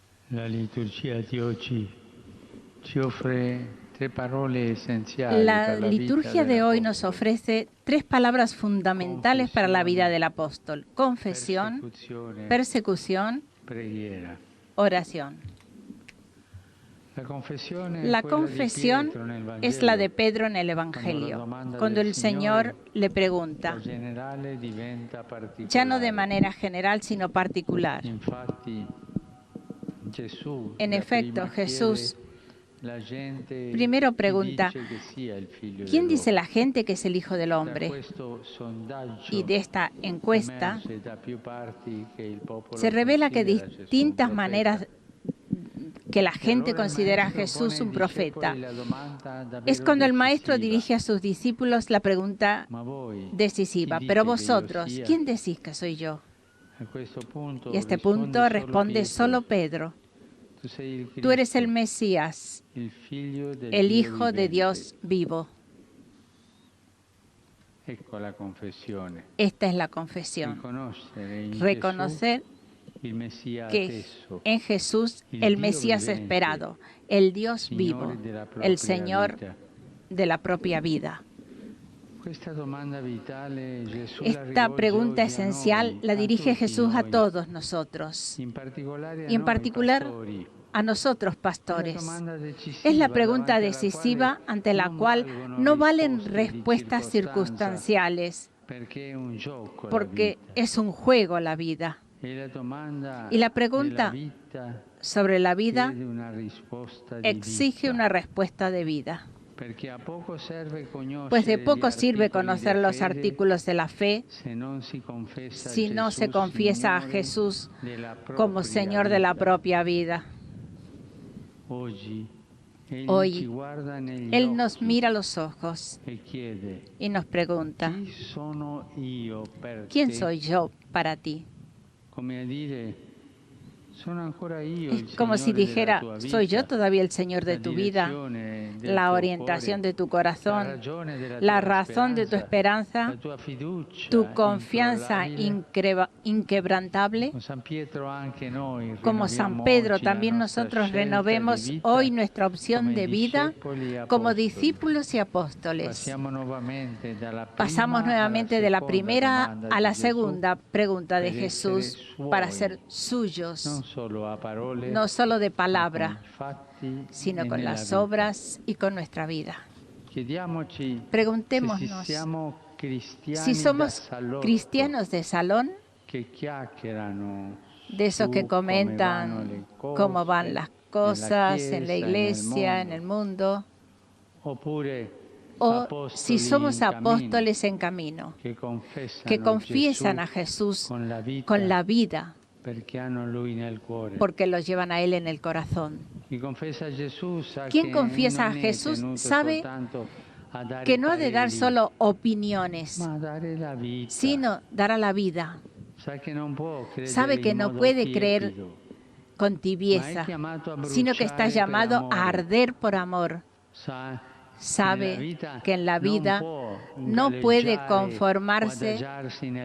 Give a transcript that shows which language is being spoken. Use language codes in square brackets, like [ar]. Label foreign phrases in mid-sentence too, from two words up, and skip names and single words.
[it] La liturgia di oggi ci offre tre parole essenziali [es] La [it] per la vita [es] liturgia de hoy nos [it] dell'Apostolo. [es] ofrece tres palabras fundamentales para la vida del apóstol: confesión, [it] Persecuzione, [es] persecución, [it] preghiera. [es] oración. [it] La confessione è [es] La [it] quella di [es] confesión [it] Pietro nel [es] es la de [it] Vangelo, [es] Pedro en el [it] quando la [es] Evangelio, [it] domanda [es] cuando [it] del [es] el Señor [it] Signore [es] le [it] da [es] pregunta, [it] generale diventa [es] ya no de [it] particolare. [es] manera general, sino particular. [it] Infatti Gesù [es] En efecto, [it] dapprima chiede [es] Jesús [it] la gente [es] primero [it] chi [es] pregunta, [it] dice che sia il figlio [es] ¿quién dice [it] dell'uomo. [es] la gente que es el Hijo del [it] Da [es] Hombre? [it] questo [es] Y [it] sondaggio [es] de esta encuesta [it] emerge da più parti che il [es] se [it] popolo [es] revela que [it] considera Gesù un [es] distintas [it] profeta. [es] maneras que la [it] E [es] gente [it] allora il [es] considera a [it] maestro pone [es] Jesús [it] ai [es] un profeta. [it] discepoli la domanda [es] Es [it] davvero [es] cuando el maestro [it] decisiva. [es] dirige a sus discípulos la pregunta [it] Ma voi [es] decisiva: [it] chi [es] pero [it] dite che io [es] vosotros, [it] sia? [es] ¿quién decís que soy yo? [it] A questo punto [es] Y a este [it] risponde [es] punto [it] solo [es] responde [it] Pietro: [es] solo Pedro: [it] tu sei il [es] tú eres el [it] Cristo, [es] Mesías, [it] il figlio del [es] el [it] Dio [es] Hijo de [it] vivente. [es] Dios vivo. [it] Ecco la confessione. [es] Esta es la confesión. [it] Riconoscere in [es] Reconocer [it] Gesù il Messia [es] que [it] atteso, [es] en Jesús [it] il [es] el [it] Dio [es] Mesías [it] vivente, [es] esperado, el Dios vivo, [it] Signore della [es] el [it] propria [es] Señor [it] vita. [es] de la propia vida. [it] Questa domanda vitale Gesù la [es] Esta [it] rivolge [es] pregunta [it] oggi a [es] esencial [it] noi, [es] la [it] a [es] dirige [it] tutti [es] Jesús a [it] noi, [es] todos nosotros, [it] in particolare a [es] y en [it] noi [es] particular [it] pastori. [es] a nosotros [it] È la [es] pastores. [it] domanda [es] Es la [it] decisiva [es] pregunta [it] davanti alla [es] decisiva [it] quale [es] ante la [it] non [es] cual [it] valgono [es] no valen [it] risposte di [es] respuestas [it] circostanza, [es] circunstanciales, [it] perché è un gioco la [es] porque [it] vita. [es] es un juego la vida. [it] E la domanda [es] Y la [it] della [es] pregunta [it] vita [es] sobre la vida [it] chiede una risposta di [es] exige [it] vita. [es] una respuesta de vida. [it] Perché a poco serve conoscere [es] Pues de [it] gli [es] poco sirve [it] articoli [es] conocer [it] di [es] los [it] fede [es] artículos de la fe [it] se non si confessa [es] si no se [it] Gesù [es] confiesa a [it] Signore [es] Jesús [it] della [es] como [it] propria [es] Señor de la [it] vita. [es] propia vida. [it] Oggi Egli ci [es] Hoy [it] guarda negli [es] Él nos [it] occhi [es] mira a los ojos [it] e chiede: [es] y nos pregunta: [it] chi sono io per [es] ¿quién [it] te? [es] soy yo para ti? [it] Come a dire: sono ancora io [es] Es [it] il [es] como si [it] Signore della [es] dijera: [it] tua [es] ¿soy yo [it] vita, [es] todavía el Señor de [it] la [es] tu vida, [it] direzione del [es] la [it] tuo [es] orientación [it] cuore, [es] de tu [it] la [es] corazón, [it] ragione della [es] la [it] tua [es] razón de tu [it] speranza, [es] esperanza, [it] la tua fiducia [es] tu confianza [it] incrollabile? [es] inquebrantable? [it] Con San Pietro anche noi [es] Como San [it] rinnoviamo [es] Pedro, [it] oggi la [es] también [it] nostra [es] nosotros [it] scelta di [es] renovemos [it] vita [es] hoy nuestra opción [it] come [es] de vida [it] discepoli e [es] como [it] apostoli. [es] discípulos y apóstoles. [it] Passiamo nuovamente dalla [es] Pasamos [it] prima alla [es] nuevamente de la [it] seconda [es] primera [it] domanda [es] a [it] di [es] la [it] Gesù [es] segunda pregunta de [it] per essere [es] Jesús para [it] suoi, [es] ser suyos, [it] non solo a parole, [es] no solo de [it] ma con [es] palabra, [it] i fatti [es] sino [it] e [es] con [it] nella [es] las [it] vita. [es] obras y con nuestra vida. [it] Chiediamoci se [es] Preguntémonos [it] siamo [es] si [it] cristiani da [es] somos [it] salotto [es] cristianos de salón, [it] che chiacchierano [es] de esos que [it] su come vanno le [es] comentan cómo van las [it] nella [es] cosas en la [it] Chiesa e nel [es] iglesia, en [it] mondo, [es] el mundo, [it] oppure [es] o si [it] apostoli [es] somos [it] in cammino [es] apóstoles en camino, [it] che [es] que confiesan [it] Gesù [es] a Jesús [it] con la [es] con la [it] vita [es] vida, [it] perché hanno Lui nel cuore. [es] porque los llevan a Él en el corazón. [it] Chi confessa Gesù sa [es] Quien [it] che [es] confiesa a [it] non è [es] Jesús [it] tenuto [es] sabe [it] soltanto a dare [es] que no ha de dar [it] pareri, [es] solo opiniones, [it] ma a dare la vita. [es] sino dar a la vida. [it] Sa che non può credere [es] Sabe que [it] in [es] no [it] modo [es] puede creer [it] tiepido, [es] con [it] ma è [es] tibieza, [it] chiamato a [es] sino que está [it] bruciare per [es] llamado a [it] amore. [es] arder por amor. [it] Sa [es] Sabe que en la vida [it] può [es] no puede [it] galleggiare o [es] conformarse [it] adagiarsi nel